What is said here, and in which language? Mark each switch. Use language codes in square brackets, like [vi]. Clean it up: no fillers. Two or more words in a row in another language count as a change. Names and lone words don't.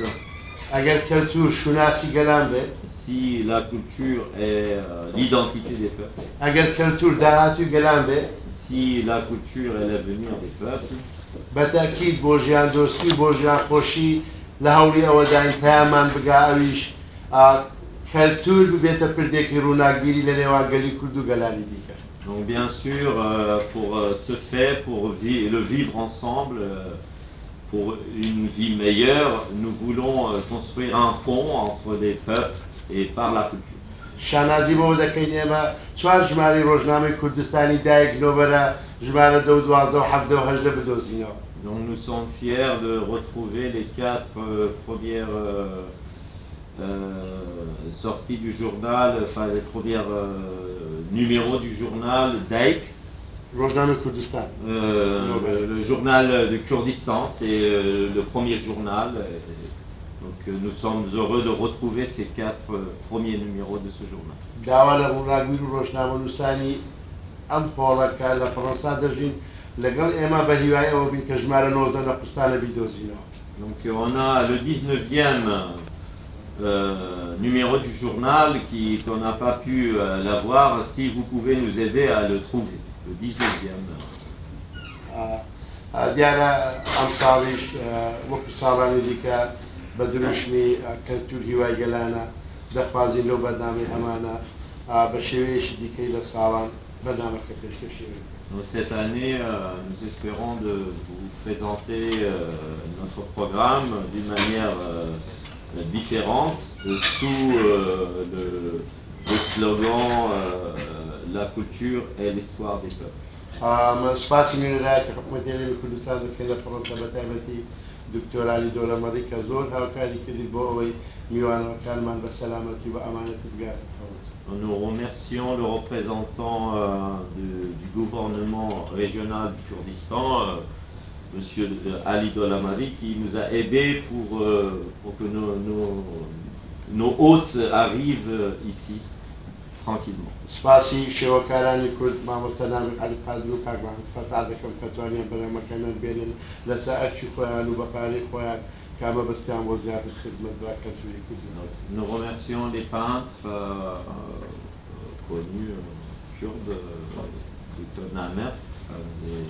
[ckb] ئەگەر کەلتور شوناسی گەلان بێ، [fr] si la culture est l'identité des peuples, [ckb] ئەگەر کەلتور داهاتوی گەلان بێ، [fr] si la culture est l'avenir des peuples, [ckb] بەتەکید بۆ ژیان دۆستی بۆ ژیان خۆشی لە هەوڵی ئەوەداین پەیامان بگا ئەویش کەلتور ببێتە پردێکی ڕووناکبیری لە نێوان گەلی کورد و گەلانی دیکە. [fr] Donc bien sûr, pour ce fait, pour le vivre ensemble, pour une vie meilleure, nous voulons construire un pont entre les peuples et par la culture. [ckb] شانازی بۆ دەکەین ئێمە 4 ژماری ڕۆژنامەی کوردستانی دایک نۆبەرە ژمارە 12 12 17 بدۆزینەوە. [fr] Donc nous sommes fiers de retrouver les 4 premières sorties du journal, enfin les premiers numéros du journal Daik. [ckb] ڕۆژنامەی کوردستان. [fr] Le journal du Kurdistan, c'est le premier journal. Donc nous sommes heureux de retrouver ces 4 premiers numéros de ce journal. [ckb] داوا لە ڕووناکبیر و ڕۆژنامە نووسانی ئەم پۆڵەکە لە فەڕەنسا دەژین لەگەڵ ئێمە بە هیوای ئەوە بین کە ژمارە 19 لە قوستانە بیدۆزینەوە. [fr] Donc on a le 19e numéro du journal qu'on n'a pas pu l'avoir, si vous pouvez nous aider à le trouver, le 19e. [ckb] دیارە ئەم ساڵیش وەکو ساڵانی دیکە بە دروشمی کەلتور هیوای گەلانە دەخوازین لەو بەرنامەی هەمانە بە شێوەیەشی دیکەی لە ساڵان بەرنامەکە پێشکەشێنین. [fr] Cette année, nous espérons de vous présenter notre programme d'une manière différente, sous le slogan La culture est l'espoir des peuples. [ckb] سپاسی نوێنەرایەتی حکوومەتی کوردستان دەکەین لە فەڕەنسا بەتایبەتی دکتۆر علی دۆڵەمەڕی کە زۆر هاوکاری کردی بۆ ئەوەی میوانەکانمان بە سەلامەتی بە ئەمانەت بگاتە فەڕەنسا. [fr] Nous remercions le représentant du gouvernement régional du Kurdistan, M. Ali Dolamari, qui nous a aidés pour que nos hôtes arrivent ici tranquillement. [ckb] سپاسی شێوەکارانی کورد مامۆستا نامی علی قادر و کاک محەممەد فەتا دەکەم کە توانیان بەرەمەکانیان بێنن لەسەر ئەرکی خۆیان و بەپارەی خۆیان کامە بەستیان بۆ زیاتر خدمەت بە کەلتوری کوردی. [fr] Nous remercions les peintres connus kurdes, Dr.